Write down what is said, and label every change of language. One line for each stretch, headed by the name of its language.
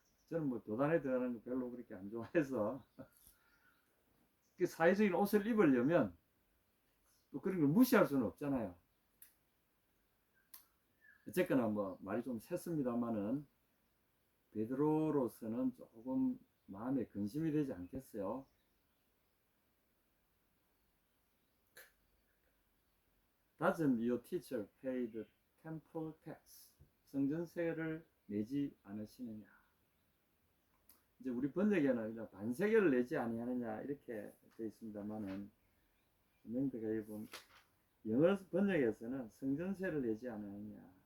Korean: 저는 뭐 교단에 들어가는 거 별로 그렇게 안 좋아해서 그 사회적인 옷을 입으려면 또 그런 걸 무시할 수는 없잖아요. 어쨌거나 뭐 말이 좀 샜습니다만은 베드로로서는 조금 마음에 근심이 되지 않겠어요.
English: Doesn't your teacher pay the temple tax?
Korean: 성전세를 내지 않으시느냐? 이제 우리 번역에는 그냥 반세계를 내지 아니하느냐 이렇게 되어 있습니다만은 명백하게 보면 영어 번역에서는 성전세를 내지 않으느냐.